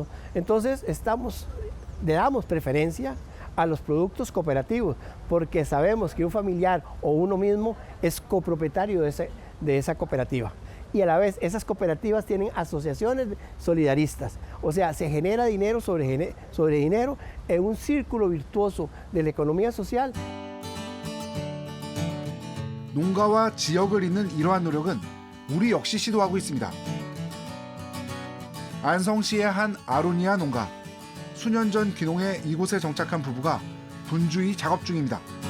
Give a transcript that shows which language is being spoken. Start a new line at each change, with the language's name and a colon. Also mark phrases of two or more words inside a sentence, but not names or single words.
Spanish: Entonces le damos preferencia a los productos cooperativos porque sabemos que un familiar o uno mismo es copropietario de esa cooperativa. Y a la vez esas cooperativas tienen asociaciones solidaristas, o sea, se genera dinero sobre dinero en un círculo virtuoso de la economía social.
Korean: 농가와 지역을 잇는 이러한 노력은 우리 역시 시도하고 있습니다. 안성시의 한 아로니아 농가. 수년 전 귀농해 이곳에 정착한 부부가 분주히 작업 중입니다.